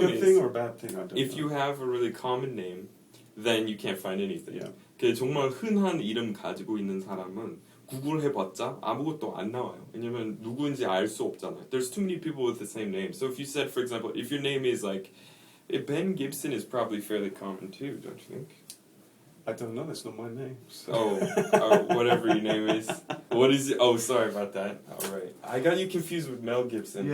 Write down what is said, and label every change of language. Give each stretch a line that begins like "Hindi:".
English: good thing or a bad thing? I don't if know. you have a really common name, then you can't find anything. Yeah.
Korean: 그 정말 흔한 이름 가지고 있는 사람은 구글 해봤자 아무것도 안 나와요. 왜냐면 누구인지 알 수 없잖아요.
English: There's too many people with the same name. So if you said, for example, if your name is like, Ben Gibson is probably fairly common too, don't you think? I don't know. That's not my name. So. Oh, whatever your name is. What is it? Oh, sorry about that. All right, I got you confused with Mel Gibson.